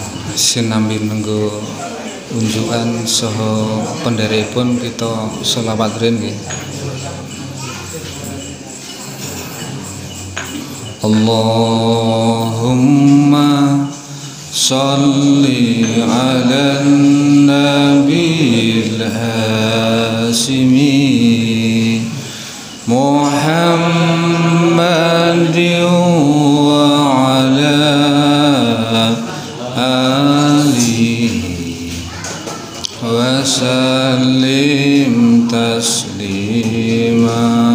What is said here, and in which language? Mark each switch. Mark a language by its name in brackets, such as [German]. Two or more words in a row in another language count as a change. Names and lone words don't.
[Javanese] sinambi nunggu unjukan soho penderipun kita selawat rin. [Arabic] اللهم صل على النبي الهاشمي محمد وعلى آله وسلم تسليما.